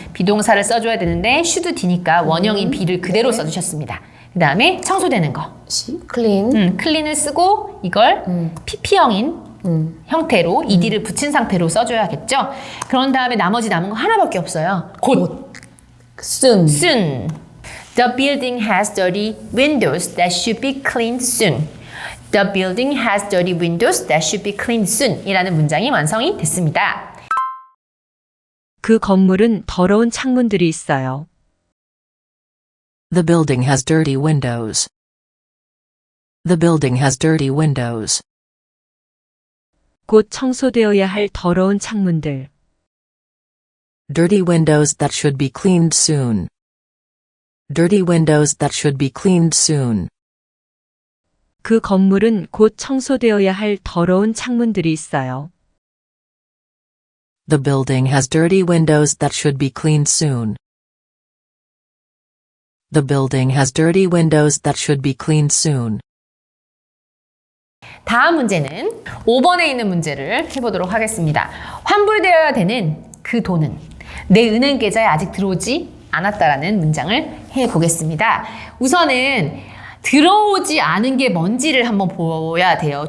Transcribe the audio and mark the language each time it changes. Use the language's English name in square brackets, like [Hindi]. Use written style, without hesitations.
[Korean] 비동사를 써줘야 되는데 should D니까 원형인 be를 그대로 써주셨습니다. 그 다음에 청소되는 거 [English] clean [Korean] clean을 쓰고 이걸 PP형인 형태로 ed를 붙인 상태로 써줘야겠죠. 그런 다음에 나머지 남은 거 하나밖에 없어요. 곧. [English] soon. soon. The building has dirty windows that should be cleaned soon. The building has dirty windows that should be cleaned soon. [Korean] 이라는 문장이 완성이 됐습니다. 그 건물은 더러운 창문들이 있어요. [English] The building has dirty windows. The building has dirty windows. [Korean] 곧 청소되어야 할 더러운 창문들. [English] Dirty windows that should be cleaned soon. Dirty windows that should be cleaned soon. [Korean] 그 건물은 곧 청소되어야 할 더러운 창문들이 있어요. [English] The building has dirty windows that should be cleaned soon. The building has dirty windows that should be cleaned soon. [Korean] 다음 문제는 5번에 있는 문제를 해보도록 하겠습니다. 환불되어야 되는 그 돈은 내 은행 계좌에 아직 들어오지 않았다라는 문장을 해보겠습니다. 우선은 들어오지 않은 게 뭔지를 한번 보야 돼요.